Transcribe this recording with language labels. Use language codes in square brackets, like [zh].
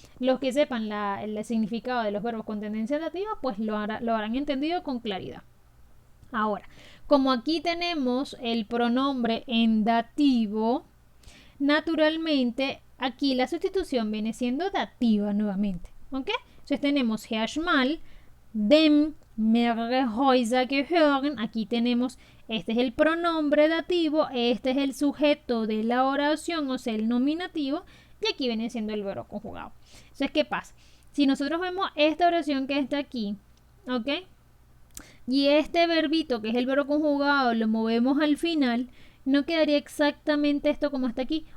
[es] Los que sepan el significado de los verbos con tendencia dativa, pues lo habrán entendido con claridad. Ahora, como aquí tenemos el pronombre en dativo, naturalmente aquí la sustitución viene siendo dativa nuevamente. ¿Ok? Entonces tenemos [de] Herr Schmal, dem mehrere Häuser gehören. [es] Aquí tenemos, este es el pronombre dativo, este es el sujeto de la oración, o sea, el nominativo, y aquí viene siendo el verbo conjugado. Entonces, ¿qué pasa? Si nosotros vemos esta oración que está aquí, ¿ok? Y este verbito, que es el verbo conjugado, lo movemos al final, no quedaría exactamente esto como está aquí.